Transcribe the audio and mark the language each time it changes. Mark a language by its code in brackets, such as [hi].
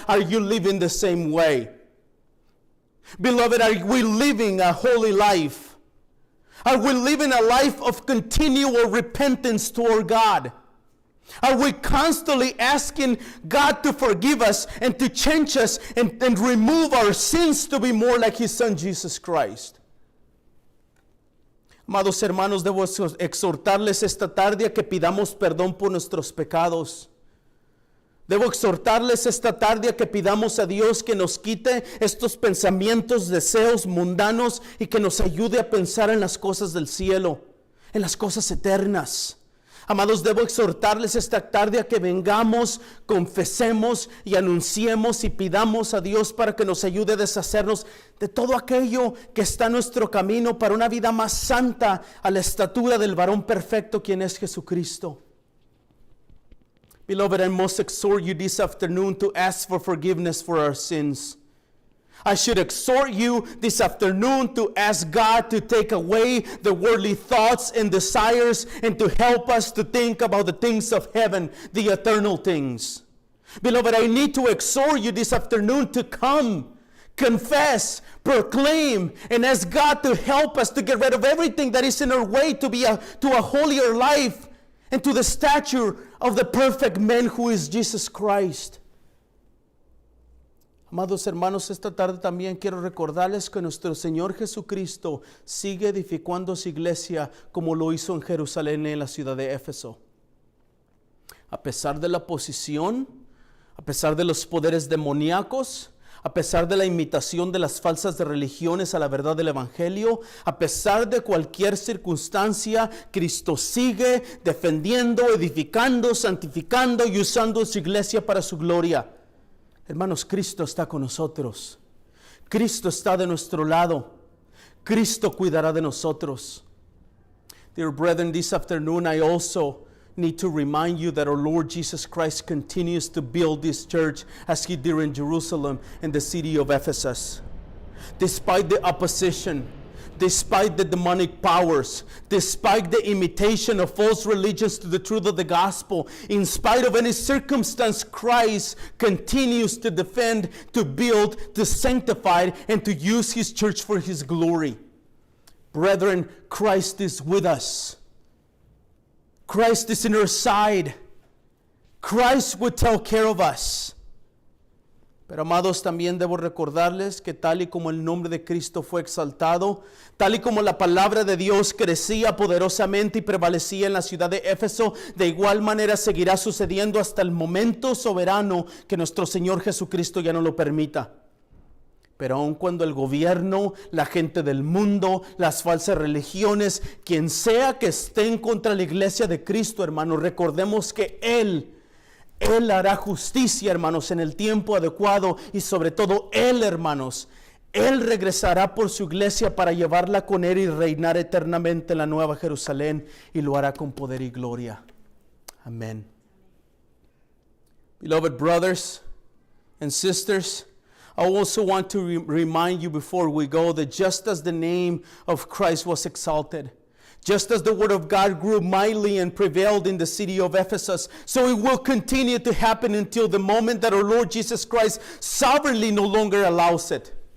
[en] Are you living the same way? Beloved, are we living a holy life? Are we living a life of continual repentance toward God? Are we constantly asking God to forgive us and to change us and remove our sins to be more like His Son Jesus Christ? [es] Amados hermanos, debo exhortarles esta tarde a que pidamos perdón por nuestros pecados. Debo exhortarles esta tarde a que pidamos a Dios que nos quite estos pensamientos, deseos mundanos y que nos ayude a pensar en las cosas del cielo, en las cosas eternas. Amados, debo exhortarles esta tarde a que vengamos, confesemos y anunciemos y pidamos a Dios para que nos ayude a deshacernos de todo aquello que está en nuestro camino para una vida más santa, a la estatura del varón perfecto, quien es Jesucristo. [en] Beloved, I must exhort you this afternoon to ask for forgiveness for our sins. I should exhort you this afternoon to ask God to take away the worldly thoughts and desires and to help us to think about the things of heaven, the eternal things. Beloved, I need to exhort you this afternoon to come, confess, proclaim, and ask God to help us to get rid of everything that is in our way to a holier life and to the stature of the perfect man who is Jesus Christ. [es] Amados hermanos, esta tarde también quiero recordarles que nuestro Señor Jesucristo sigue edificando su iglesia como lo hizo en Jerusalén, en la ciudad de Éfeso. A pesar de la oposición, a pesar de los poderes demoníacos, a pesar de la imitación de las falsas religiones a la verdad del Evangelio, a pesar de cualquier circunstancia, Cristo sigue defendiendo, edificando, santificando y usando su iglesia para su gloria. Hermanos, Cristo está con nosotros. Cristo está de nuestro lado. Cristo cuidará de nosotros. [en] Dear brethren, this afternoon I also need to remind you that our Lord Jesus Christ continues to build this church as He did in Jerusalem and the city of Ephesus. Despite the opposition, despite the demonic powers, despite the imitation of false religions to the truth of the gospel, in spite of any circumstance, Christ continues to defend, to build, to sanctify, and to use His church for His glory. Brethren, Christ is with us. Christ is in our side. Christ will take care of us. [es] Pero amados, también debo recordarles que tal y como el nombre de Cristo fue exaltado, tal y como la palabra de Dios crecía poderosamente y prevalecía en la ciudad de Éfeso, de igual manera seguirá sucediendo hasta el momento soberano que nuestro Señor Jesucristo ya no lo permita. Pero aun cuando el gobierno, la gente del mundo, las falsas religiones, quien sea que estén contra la iglesia de Cristo, hermanos, recordemos que Él hará justicia, hermanos, en el tiempo adecuado, y sobre todo Él, hermanos, Él regresará por su iglesia para llevarla con Él y reinar eternamente en la Nueva Jerusalén, y lo hará con poder y gloria. Amén. [en] Beloved brothers and sisters, I also want to remind you before we go that just as the name of Christ was exalted, just as the word of God grew mightily and prevailed in the city of Ephesus, so it will continue to happen until the moment that our Lord Jesus Christ sovereignly no longer allows it.